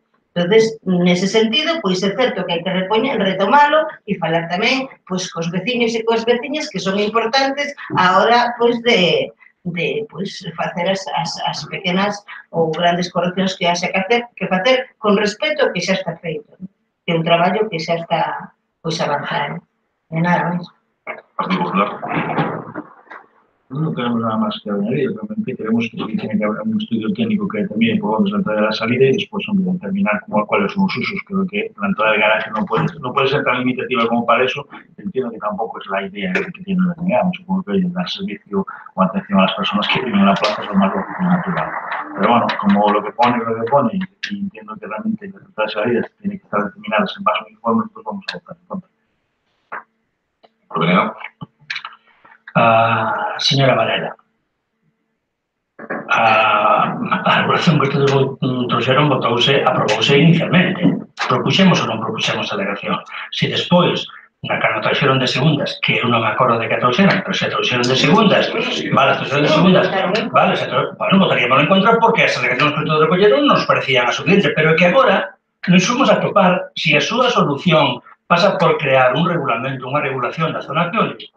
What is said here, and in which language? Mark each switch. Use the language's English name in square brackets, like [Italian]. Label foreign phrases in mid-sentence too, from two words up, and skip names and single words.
[Galician] Entonces, nese sentido, é certo que hai que retomalo e falar tamén cos veciños e coas veciñas, que son importantes a hora de facer as pequenas ou grandes correccións que haxa que facer con respecto ao que xa está feito, que é un traballo que xa está avanzado. E nada máis. Partido Popular. [Spanish] No tenemos nada más que añadir, realmente creemos que sí tiene que haber un estudio técnico que determine por dónde es la entrada y la salida y después determinar cuáles son los usos. Creo que la entrada del garaje no puede ser tan limitativa como para eso. Entiendo que tampoco es la idea que tiene la BNG. Supongo que dar servicio o atención a las personas que viven en la plaza es lo más lógico y natural. Pero bueno, como lo que pone, y entiendo que realmente las entradas y salidas tienen que estar determinadas en base a un informe, pues vamos a votar en contra. Por BNG. [Galician] Señora Varela, a regulación que ustedes trouxeron aprobouse inicialmente. Propuxemos ou non propuxemos a delegación. Se despois, cando trouxeron de segundas, que eu non me acordo de que trouxeran, pero se trouxeron de segundas, votaríamos en contra porque as delegacións que ustedes recolleron nos parecían a suficiente, pero é que agora nos fomos a topar se a súa solución pasa por crear un regulamento, unha regulación da zona arqueológica.